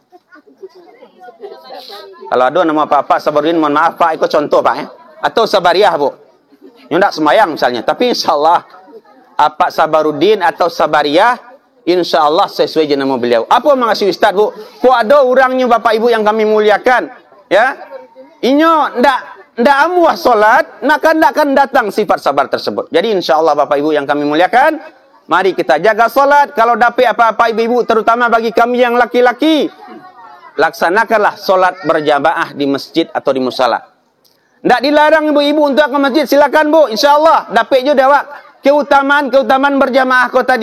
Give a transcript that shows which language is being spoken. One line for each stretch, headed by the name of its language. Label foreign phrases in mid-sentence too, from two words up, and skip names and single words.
Indonesian: Kalau ada nama Pak Sabarudin, mohon maaf Pak, ikut contoh Pak ya. Atau Sabariah Bu, yang tak semayang misalnya, tapi insyaAllah Pak Sabarudin atau Sabariah, insyaAllah sesuai je nama beliau. Apa mengasih Ustaz Bu? Kok ada orangnya Bapak Ibu yang kami muliakan, ya,
Minangkabau: inyo ndak amuah solat, nakkan datang sifat sabar tersebut.
Indonesian: Jadi insyaAllah Bapak Ibu yang kami muliakan, mari kita jaga solat. Kalau dapat apa-apa ibu-ibu, terutama bagi kami yang laki-laki, laksanakanlah solat berjamaah di masjid atau di musala. Tak dilarang ibu-ibu untuk ke masjid, silakan Bu, insyaAllah dapat je dawak keutamaan berjamaah kau tadi.